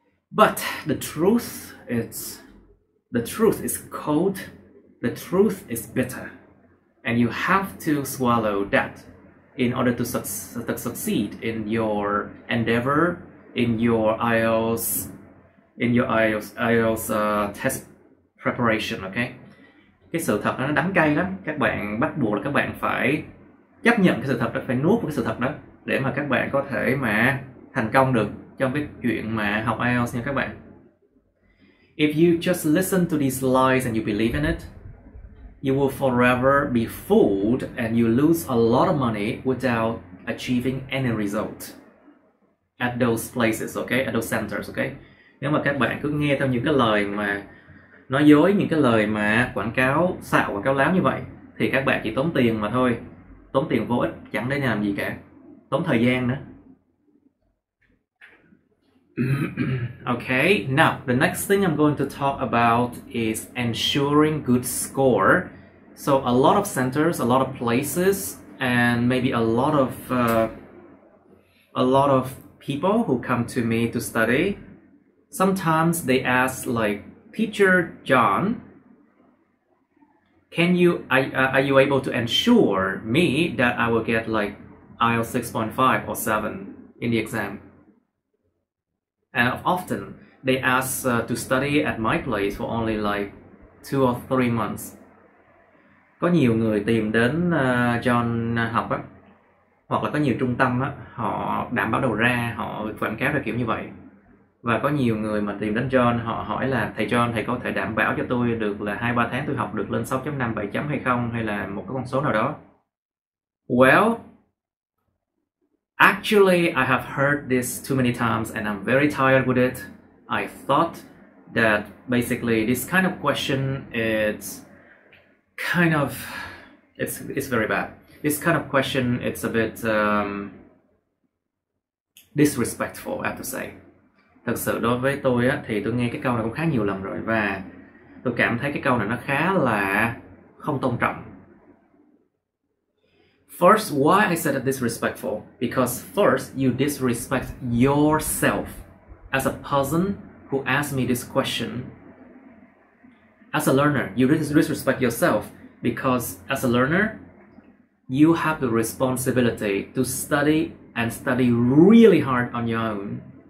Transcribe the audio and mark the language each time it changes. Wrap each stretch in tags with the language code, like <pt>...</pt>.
<en>But the truth is cold, the truth is bitter, and you have to swallow that in order to succeed in your endeavor, in your IELTS test preparation, okay?</en> <vi>cái sự thật nó đắng cay lắm. Các bạn bắt buộc là các bạn phải chấp nhận cái sự thật đó, phải nuốt cái sự thật đó để mà các bạn có thể mà thành công được trong cái chuyện mà học IELTS nha các bạn.</vi> <en>If you just listen to these lies and you believe in it, you will forever be fooled and you lose a lot of money without achieving any result at those places, okay? At those centers, okay?</en> <vi>Nếu mà các bạn cứ nghe theo những cái lời mà nói dối, những cái lời mà quảng cáo xạo, quảng cáo láo như vậy thì các bạn chỉ tốn tiền mà thôi. Tốn tiền vô ích, chẳng để làm gì cả. Tốn thời gian nữa.</vi> <en>Okay, now the next thing I'm going to talk about is ensuring good score. So a lot of centers, a lot of places, and maybe a lot of people who come to me to study, sometimes they ask like, Teacher John, are you able to ensure me that I will get like IELTS 6.5 or 7 in the exam? And often they ask to study at my place for only like 2 or 3 months.</en> <vi>Có nhiều người tìm đến John học á, hoặc là có nhiều trung tâm á, họ đảm bảo đầu ra, họ quảng cáo ra kiểu như vậy. Và có nhiều người mà tìm đến John, họ hỏi là thầy John, thầy có thể đảm bảo cho tôi được là 2-3 tháng tôi học được lên 6.5, 7 chấm hay không, hay là một cái con số nào đó.</vi> <en>Well, actually I have heard this too many times and I'm very tired with it. I thought that basically this kind of question it's very bad. This kind of question, it's a bit disrespectful, I have to say.</en> <vi>Thật sự đối với tôi á, thì tôi nghe cái câu này cũng khá nhiều lần rồi và tôi cảm thấy cái câu này nó khá là không tôn trọng.</vi> <en>First, why I said it disrespectful? Because first, you disrespect yourself as a person who asked me this question. As a learner, you disrespect yourself because as a learner, you have the responsibility to study and study really hard on your own.</en>